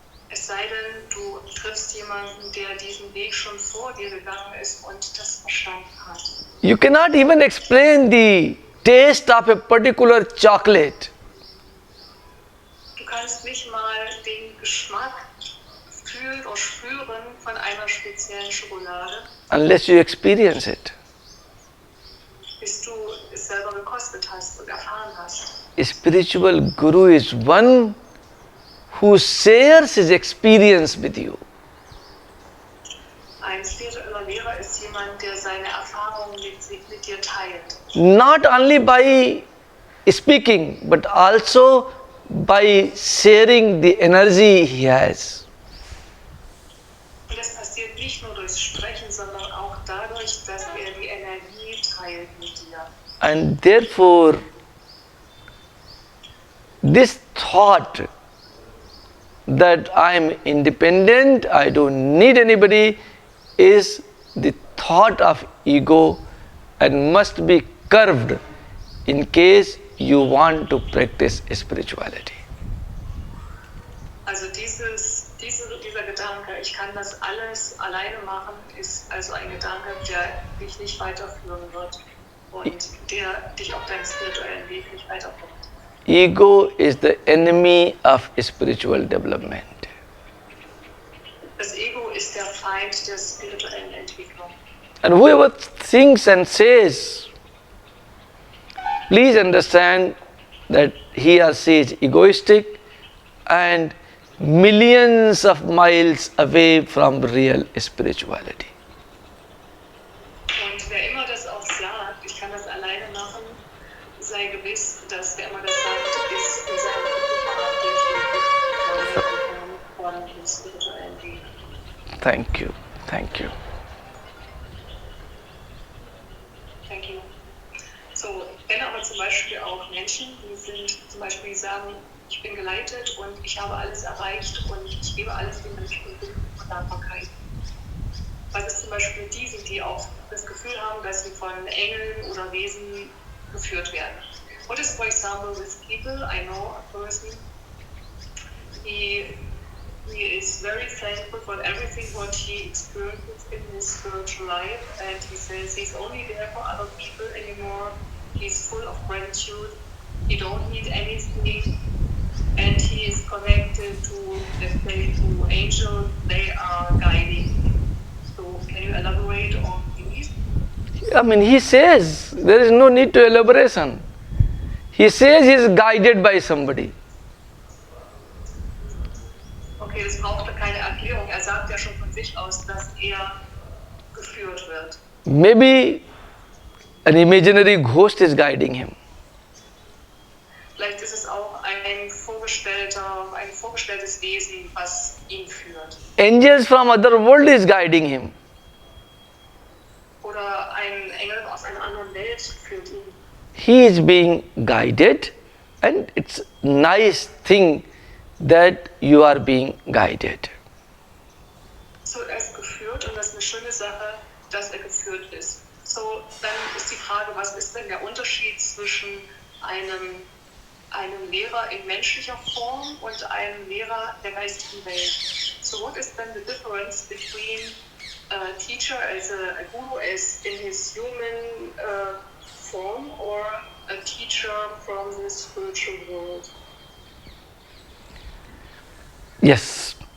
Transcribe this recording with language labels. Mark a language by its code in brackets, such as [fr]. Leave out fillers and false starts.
[de] Es sei denn, du triffst jemanden, der diesen Weg schon vor dir gegangen ist und das verstanden hat. [en] You cannot even explain the taste of a particular chocolate. [de] Du kannst nicht mal den Geschmack fühlen oder spüren von einer speziellen Schokolade, [en] Unless you experience it. [de] bis du es selber gekostet hast und erfahren hast. [en] A spiritual guru is one who shares his experience with you. [de] Ein spiritueller Lehrer ist jemand, der seine Erfahrungen mit dir teilt. [en] Not only by speaking, but also by sharing the energy he has. [de] Und das passiert nicht nur durchs Sprechen, sondern auch dadurch, dass er die Energie teilt mit dir. [en] And therefore, this thought that I am independent, I don't need anybody, is the thought of ego and must be curbed in case you want to practice spirituality. [de] Also dieser Gedanke, ich kann das alles alleine machen, ist also ein Gedanke, der dich nicht weiterführen wird und der dich auf deinem spirituellen Weg nicht weiterbringt. [en] Ego is the enemy of spiritual development. [de] Das Ego ist der Feind der spirituellen Entwicklung. [en] And whoever thinks and says, please understand that he or she is egoistic and millions of miles away from real spirituality. [de] Und wer immer das auch sagt, ich kann das alleine machen, sei gewiss, dass wer immer das sagt, ist in seinem von dem spirituellen Weg. [en] Thank you. Thank you. Thank you. [de] So, wenn aber zum Beispiel auch Menschen, die sind zum Beispiel, die sagen, ich bin geleitet und ich habe alles erreicht und ich gebe alles den Menschen und Dankbarkeit. Was ist zum Beispiel die sind, die auch das Gefühl haben, dass sie von Engeln oder Wesen geführt werden. [en] What is, for example, with people? I know a person, he is very thankful for everything what he experiences in his spiritual life, and he says he's only there for other people anymore. He's full of gratitude. He don't need anything, and he is connected to, let's say, to angels. They are guiding. So, can you elaborate on these? I mean, he says there is no need to elaboration. He says he is guided by somebody. [de] Okay, das braucht keine Erklärung. Er sagt ja schon von sich aus, dass er geführt wird. [en] Maybe an imaginary ghost is guiding him. [de] Vielleicht ist es auch ein vorgestelltes Wesen, was ihn führt. [en] Angels from other world is guiding him. [de] Oder ein Engel aus einer anderen Welt führt ihn. [en] he is being guided, and it's a nice thing that you are being guided. [de] So, er ist geführt und das ist eine schöne Sache, dass er geführt ist. So, dann ist die Frage, was ist denn der Unterschied zwischen einem Lehrer in menschlicher Form und einem Lehrer der geistigen Welt? [en] So, what is then the difference between a teacher as a guru as in his human form or a teacher from the spiritual world? Yes.